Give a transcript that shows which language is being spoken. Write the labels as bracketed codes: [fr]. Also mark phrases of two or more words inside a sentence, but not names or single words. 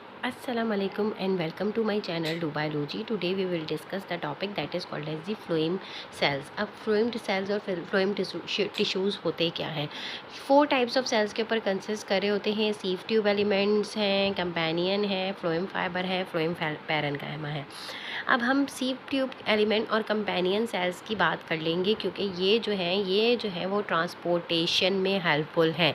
[en] Assalamualaikum and welcome to my channel Dubai. Today we will discuss the topic that is called as the phloem cells. [hi] अब [en] phloem cells [hi] और [en] phloem tissues [hi] होते क्या हैं? 4 [en] types of cells [hi] के ऊपर कंसिस्ट करे होते हैं. [en] sieve tube elements [hi] हैं, कंपेनियन है, [en] phloem fiber [hi] है, [en] phloem parenchyma [hi] है. अब हम [en] sieve tube element [hi] और [en] companion cells [hi] की बात कर लेंगे क्योंकि ये जो है वो ट्रांसपोर्टेशन में हेल्पफुल हैं.